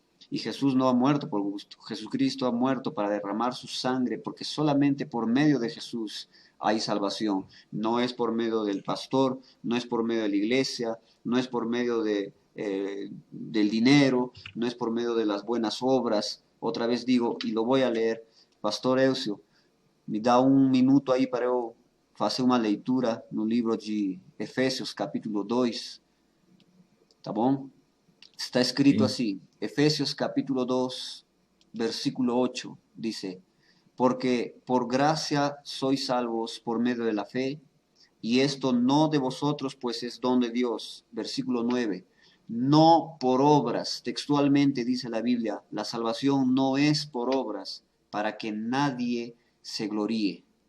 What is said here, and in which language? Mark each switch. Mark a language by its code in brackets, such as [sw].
[es] Y Jesús no ha muerto por gusto. Jesucristo ha muerto para derramar su sangre, porque solamente por medio de Jesús hay salvación. No es por medio del pastor, no es por medio de la iglesia, no es por medio del dinero, no es por medio de las buenas obras. Otra vez digo, y lo voy a leer, [pt] Pastor Elcio, me dá um minuto aí para eu fazer uma leitura no livro de Efésios, capítulo 2, tá bom? [es] Está escrito [pt] Sim. [es] así, Efesios capítulo 2, versículo 8, dice, porque por gracia sois salvos por medio de la fe, y esto no de vosotros, pues es don de Dios. Versículo 9, no por obras, textualmente dice la Biblia, la salvación no es por obras, para que nadie se gloríe.